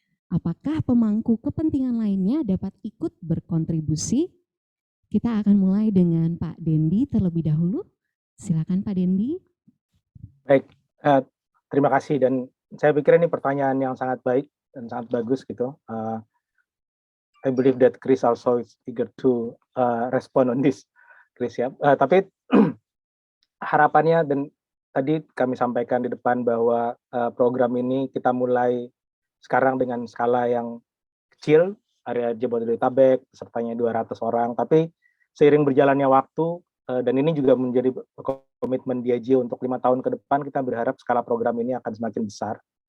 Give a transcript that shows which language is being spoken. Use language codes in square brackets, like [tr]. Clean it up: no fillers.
[id] Apakah pemangku kepentingan lainnya dapat ikut berkontribusi? Kita akan mulai dengan Pak Dendi terlebih dahulu. Silakan Pak Dendi. Baik, terima kasih, dan saya pikir ini pertanyaan yang sangat baik dan sangat bagus gitu. [en] I believe that Chris also is eager to respond on this, Chris ya. [id] Tapi harapannya dan tadi kami sampaikan di depan bahwa program ini kita mulai sekarang dengan skala yang kecil, area Jabodetabek, pesertanya 200 orang, tapi seiring berjalannya waktu, dan ini juga menjadi komitmen Diageo untuk 5 tahun ke depan, kita berharap skala program ini akan semakin besar,